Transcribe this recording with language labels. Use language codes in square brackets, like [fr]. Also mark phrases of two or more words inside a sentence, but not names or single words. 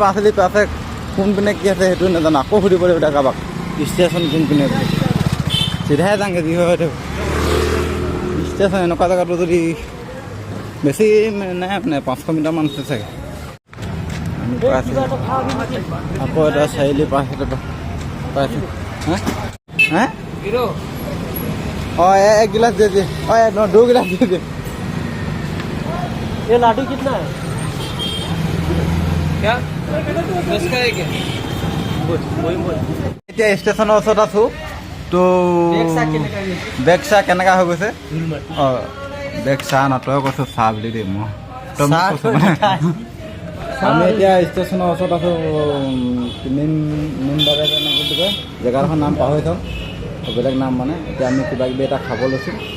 [as] 5 আলি পাছে কোনপিনে কি আছে সেইটো নাজানো আকৌ সুধিব লাগিব এতিয়া কাৰোবাক ষ্টেচন কোনপিনে চিধাই যাওঁগৈ যি হয় ষ্টেচন এনেকুৱা জেগাটো যদি বেছি নাই মানে 500 মিটাৰমান আছে চাগে আমি পাইছোঁ আকৌ এটা 4 আলি পাইছোঁ হা অঁ [hi] एक गिलास दे दीजिए [as] অঁ [hi] 2 गिलास दे दीजिए ये लाडू कितना है क्या 10 का है क्या बोल [as] এতিয়া ষ্টেচনৰ ওচৰত আছোঁ তো বেগ চাহ কেনেকুৱা হৈ গৈছে অঁ বেগ চাহ নতই কৈছোঁ চাহ বুলি দেই মই আমি এতিয়া ষ্টেচনৰ ওচৰত আছোঁ নিমবাৰে বুলি কয় জেগাডোখৰ নাম পাহৰি থওঁ বেলেগ নাম মানে এতিয়া আমি কিবা কিবি এটা খাব লৈছোঁ